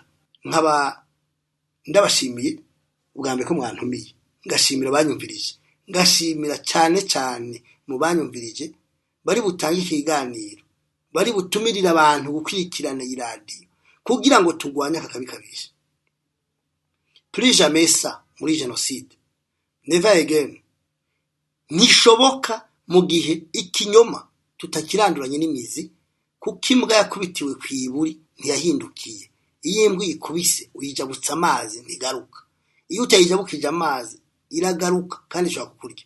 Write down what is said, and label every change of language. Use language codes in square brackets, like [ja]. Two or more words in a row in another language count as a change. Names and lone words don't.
[rn] Nkaba ndabashimiye ubwa mbere ko mwantumiye, ngashimira banyumvirije, ngashimira cyane mu banyumvirije bari butange ikiganiro, bari butumirira abantu gukurikirana iradiyo kugira ngo tugwanye aka kabi kabisha. [fr] Plus jamais ça muri genocide, [en] never again. [rn] Nishoboka mu gihe ikinyoma tutakiranduranye n'imizi, kuko imbwa yakubitiwe kwiburi ntiyahindukiye. Iyo imbwa ikubise uyijabutsa amazi ntigaruka, iyo utayijabukije amazi iragaruka kandi ishobora kukurya.